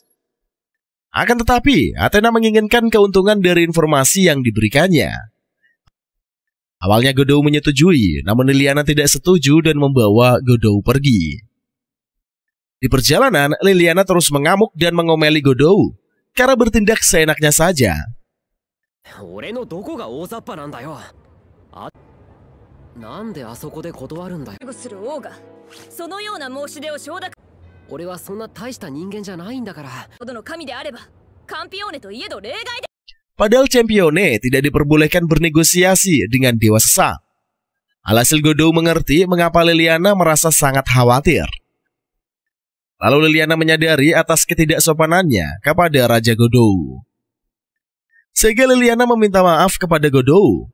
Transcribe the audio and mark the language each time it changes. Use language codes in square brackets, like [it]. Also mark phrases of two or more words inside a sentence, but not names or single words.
[id] Akan tetapi, Athena menginginkan keuntungan dari informasi yang diberikannya. Awalnya Godou menyetujui, namun Liliana tidak setuju dan membawa Godou pergi. Di perjalanan, Liliana terus mengamuk dan mengomeli Godou karena bertindak seenaknya saja. [ja] 俺のどこが大雑把なんだよ。なんであそこで断るんだよ。する王がそのような申し出を承諾。俺はそんな大した人間じゃないんだから。ほどの神であれば、カンピオーネといえど例外で。 [id] Padahal Champione tidak diperbolehkan bernegosiasi dengan dewa sesat. Alhasil Godou mengerti mengapa Liliana merasa sangat khawatir. Lalu Liliana menyadari atas ketidaksopanannya kepada Raja Godou. Sehingga Liliana meminta maaf kepada Godou.